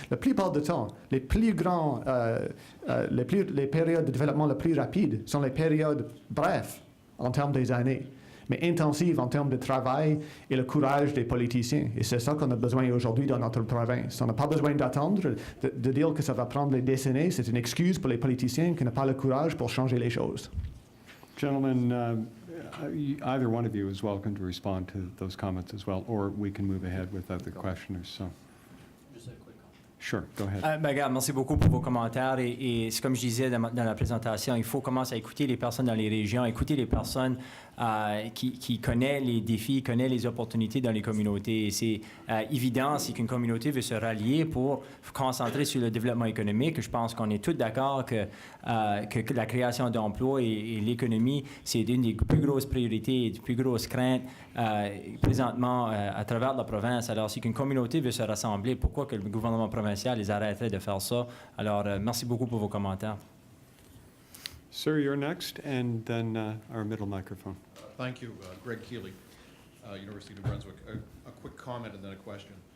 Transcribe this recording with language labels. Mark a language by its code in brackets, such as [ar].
[fr] La plupart du temps, les périodes de développement les plus rapides sont les périodes brèves en termes des années, mais intensives en termes de travail et le courage des politiciens. Et c'est ça qu'on a besoin aujourd'hui dans notre province. On n'a pas besoin d'attendre, de dire que ça va prendre des décennies. C'est une excuse pour les politiciens qui n'ont pas le courage pour changer les choses. [en] Gentlemen, either one of you is welcome to respond to those comments as well, or we can move ahead with other questioners. So. Sure, go ahead. [fr] Regarde, merci beaucoup pour vos commentaires. Et c'est comme je disais dans la présentation, il faut commencer à écouter les personnes dans les régions, écouter les personnes qui connaissent les défis, connaissent les opportunités dans les communautés. Et c'est évident, c'est qu'une communauté veut se rallier pour se concentrer sur le développement économique. Je pense qu'on est tous d'accord que la création d'emplois et l'économie, c'est une des plus grosses priorités et des plus grosses craintes présentement à travers la province. Alors, si qu'une communauté veut se rassembler, pourquoi que le gouvernement provincial les arrêterait de faire ça? Alors, merci beaucoup pour vos commentaires. [en] Sir, you're next, and then our middle microphone. Thank you. Greg Keeley, University of New Brunswick. A quick comment and then a question.